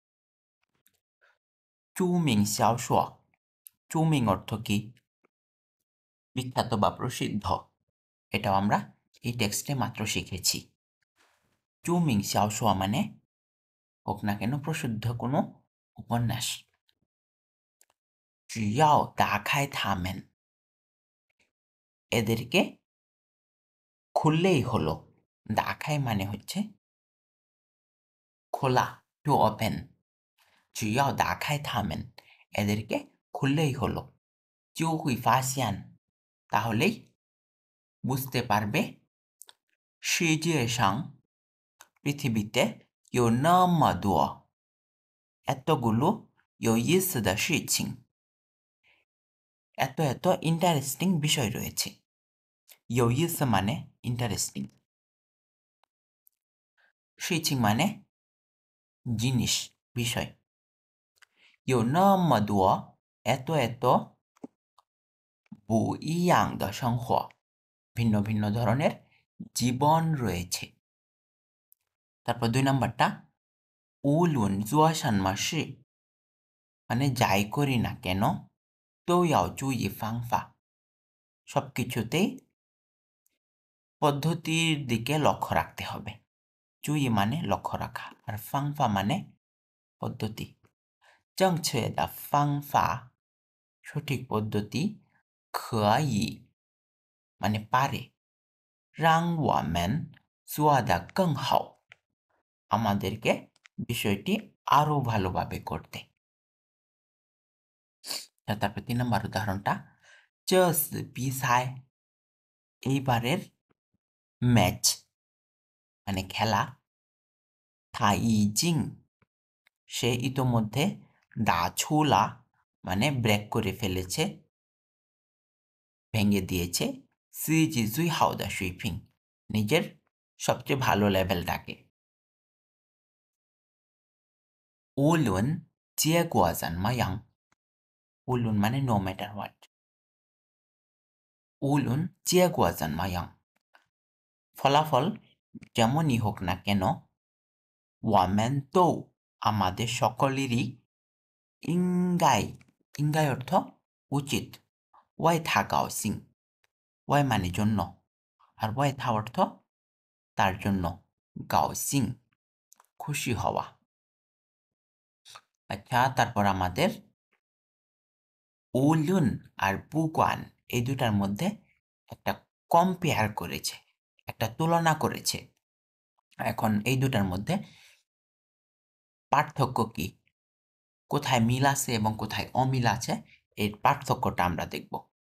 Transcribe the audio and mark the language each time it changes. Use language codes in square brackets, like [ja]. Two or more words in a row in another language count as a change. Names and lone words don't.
[zh] 著名小说. [bn] চুমিং অর্থ কি? বিখ্যাত বা প্রসিদ্ধ। এটাও আমরা এই টেক্সটে মাত্র শিখেছি। [zh] 著名小说 [bn] মানে হোক না কেন প্রসিদ্ধ কোনো উপন্যাস। [zh] 只要打开它们， [bn] এদেরকে খুললেই হলো। দাখাই মানে হচ্ছে খোলা, [en] to open. [zh] 只要打开它们, [bn] এদেরকে খুললেই হলো [zh] 就会发现 [bn] তাহলেই বুঝতে পারবে [zh] 世界上 [bn] পৃথিবীতে [zh] 有那么多 [bn] এতগুলো [zh] 有意思的事情 [bn] এত এত ইন্টারেস্টিং বিষয় রয়েছে [zh] 有意思 [bn] মানে ইন্টারেস্টিং 事情 মানে জিনিস বিষয় [zh] 有那么多 [bn] এত এত [zh] 不一样的生活 [bn] ভিন্ন ভিন্ন ধরনের জীবন রয়েছে তারপর 2 নম্বরটা [zh] 无论做什么事 [bn] মানে যাই করি না কেন [zh] 都要注意方法 [bn] সবকিছুতেই পদ্ধতির দিকে লক্ষ্য রাখতে হবে 注意 মানে লক্ষ্য রাখা আর 方法 মানে পদ্ধতি [zh] 正确的方法 [bn] সঠিক পদ্ধতি 可以 মানে পারে [zh] 让我们做得更好 [bn] আমাদেরকে বিষয়টি আরো ভালোভাবে করতে তারপর 3 নম্বর উদাহরণটা [zh] 这次比赛 [bn] এইবারের ম্যাচ মানে খেলা [zh] 他已经 [bn] সে ইতোমধ্যে [zh] 打出了 [bn] মানে ব্রেক করে ফেলেছে ভেঙে দিয়েছে [zh] 自己最好的水平 [bn] নিজের সবচেয়ে ভালো লেভেলটাকে [zh] 无论结果怎么样 无论 মানে [en] no matter what [zh] 无论结果怎么样 [bn] ফলাফল যেমনই হোক না কেন [zh] 我们都 [bn] আমাদের সকলেরই 应该 ইঙ্গাই অর্থ উচিত [zh] 为他高兴 [bn] ওয়াই মানে জন্য আর [zh] 为他 [bn] অর্থ তার জন্য 高兴 খুশি হওয়া আচ্ছা তারপর আমাদের 无论 আর 不管 এই দুটার মধ্যে একটা কম্পেয়ার করেছে একটা তুলনা করেছে এখন এই দুটার মধ্যে পার্থক্য কি কোথায় মিল আছে এবং কোথায় অমিল আছে এর পার্থক্যটা আমরা দেখব